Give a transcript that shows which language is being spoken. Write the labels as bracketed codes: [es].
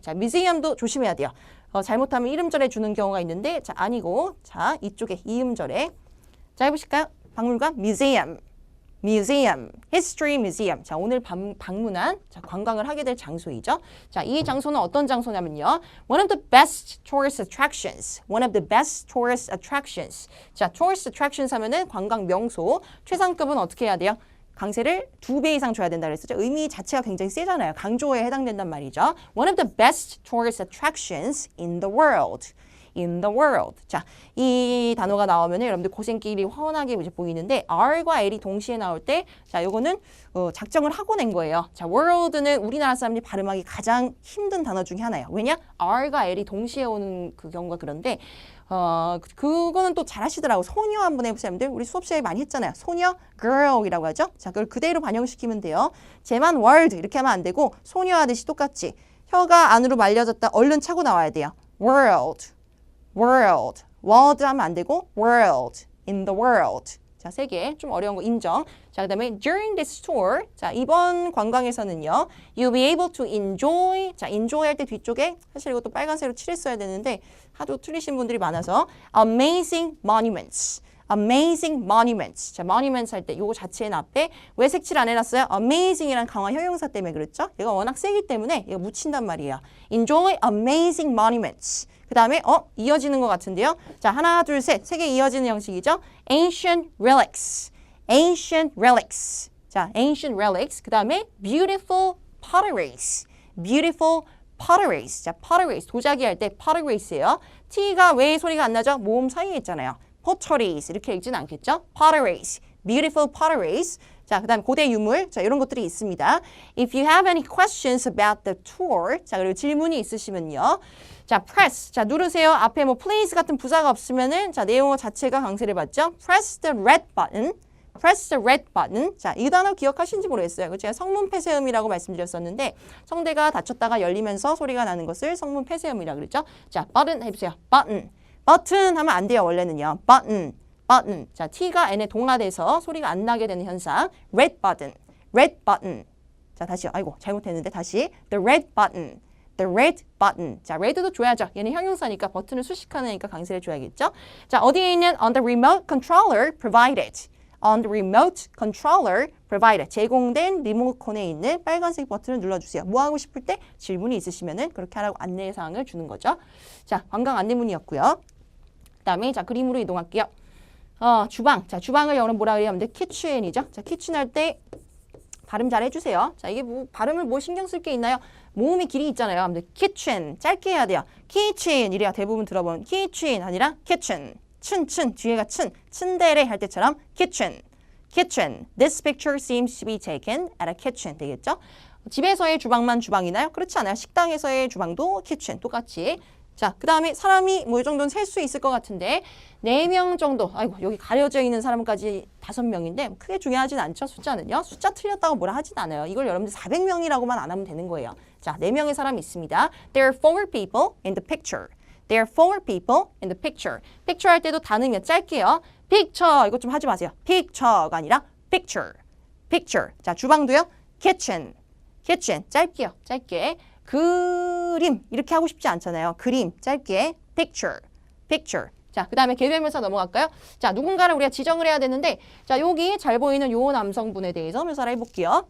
[ko] 자, museum도 조심해야 돼요. 잘못하면 이음절에 주는 경우가 있는데 자, 아니고 자, 이쪽에 이음절에 자, 해보실까요? 박물관 [en] museum. museum. history museum. [ko] 자, 오늘 방문한 자, 관광을 하게 될 장소이죠. 자, 이 장소는 어떤 장소냐면요. [en] one of the best tourist attractions. one of the best tourist attractions. [ko] 자, tourist attractions 하면은 관광 명소. 최상급은 어떻게 해야 돼요? 강세를 2배 이상 줘야 된다 그랬었죠. 의미 자체가 굉장히 세잖아요. 강조에 해당된단 말이죠. [en] One of the best tourist attractions in the world. in the world. [ko] 자, 이 단어가 나오면 여러분들 고생길이 훤하게 이제 보이는데 R과 L이 동시에 나올 때 자, 요거는 작정을 하고 낸 거예요. 자, world는 우리나라 사람들이 발음하기 가장 힘든 단어 중에 하나예요. 왜냐? R과 L이 동시에 오는 그 경우가 그런데 그거는 또 잘하시더라고. 소녀 한번 해보세요. 우리 수업 시간에 많이 했잖아요. 소녀, girl이라고 하죠. 자, 그걸 그대로 반영시키면 돼요. 쟤만 world 이렇게 하면 안 되고 소녀 하듯이 똑같이 혀가 안으로 말려졌다 얼른 차고 나와야 돼요. [en] world, world, world [ko] 하면 안 되고 [en] world, in the world. [ko] 자, 3개 좀 어려운 거 인정. 자, 그 다음에 [en] during this tour. [ko] 자, 이번 관광에서는요. [en] You'll be able to enjoy. [ko] 자, enjoy 할 때 뒤쪽에 사실 이것도 빨간색으로 칠했어야 되는데 하도 틀리신 분들이 많아서 [en] amazing monuments. amazing monuments. [ko] 자, monuments 할 때 요거 자체는 앞에 왜 색칠 안 해놨어요? amazing이란 강화 형용사 때문에 그렇죠? 얘가 워낙 세기 때문에 이거 묻힌단 말이에요. [en] enjoy amazing monuments. [ko] 그 다음에 이어지는 것 같은데요. 자, 하나, 둘, 셋. 3개 이어지는 형식이죠. [en] ancient relics. ancient relics. 자, ancient relics. [ko] 그 다음에 [en] beautiful potteries. beautiful potteries. 자, potteries. [ko] 도자기 할 때 potteries예요. T가 왜 소리가 안 나죠? 모음 사이에 있잖아요. potteries. 이렇게 읽지는 않겠죠? potteries. [en] beautiful potteries. [ko] 자, 그 다음 고대 유물. 자, 이런 것들이 있습니다. [en] If you have any questions about the tour. [ko] 자, 그리고 질문이 있으시면요. 자, press. 자, 누르세요. 앞에 뭐 please 같은 부사가 없으면은 자, 내용 자체가 강세를 받죠. [en] press the red button. press the red button. [ko] 자, 이 단어 기억하시는지 모르겠어요. 제가 성문 폐쇄음이라고 말씀드렸었는데 성대가 닫혔다가 열리면서 소리가 나는 것을 성문 폐쇄음이라고 그랬죠. 자, button 해보세요. button. button 하면 안 돼요. 원래는요. button. button. 자, T가 N에 동화돼서 소리가 안 나게 되는 현상. [en] red button. red button. [ko] 자, 다시요. 아이고, 잘못했는데 다시. [en] the red button. the red button. [ko] 자, red도 줘야죠. 얘는 형용사니까 버튼을 수식하니까 강세를 줘야겠죠. 자, 어디에 있는 [en] on the remote controller provided. on the remote controller provided. [ko] 제공된 리모컨에 있는 빨간색 버튼을 눌러주세요. 뭐 하고 싶을 때 질문이 있으시면은 그렇게 하라고 안내사항을 주는 거죠. 자, 관광 안내문이었고요. 그 다음에 자, 그림으로 이동할게요. 주방. 자, 주방을 영어로 뭐라 그래야 하는데 kitchen이죠. 자, kitchen 할 때 발음 잘 해주세요. 자, 이게 뭐 발음을 뭐 신경 쓸 게 있나요? 모음이 길이 있잖아요. 근데 kitchen 짧게 해야 돼요. kitchen 이래야 대부분 들어본 kitchen 아니라 kitchen. 춘 뒤에가 춘데레 할 때처럼 kitchen. [en] kitchen. This picture seems to be taken at a kitchen [ko] 되겠죠? 집에서의 주방만 주방이나요? 그렇지 않아요. 식당에서의 주방도 kitchen 똑같이. 자, 그 다음에 사람이 뭐 이 정도는 셀 수 있을 것 같은데 4명 정도. 아이고 여기 가려져 있는 사람까지 5명인데 크게 중요하진 않죠. 숫자는요. 숫자 틀렸다고 뭐라 하진 않아요. 이걸 여러분들 400명이라고만 안 하면 되는 거예요. 자, 4명의 사람이 있습니다. [en] There are 4 people in the picture. There are 4 people in the picture. [ko] picture 할 때도 단으면 짧게요. picture 이거 좀 하지 마세요. picture가 아니라 picture. picture. 자, 주방도요. kitchen. kitchen 짧게요. 짧게. 그림 이렇게 하고 싶지 않잖아요. 그림 짧게 picture. [en] picture. [ko] 자, 그 다음에 계절명사 넘어갈까요? 자, 누군가를 우리가 지정을 해야 되는데 자, 여기 잘 보이는 요 남성분에 대해서 묘사를 해볼게요.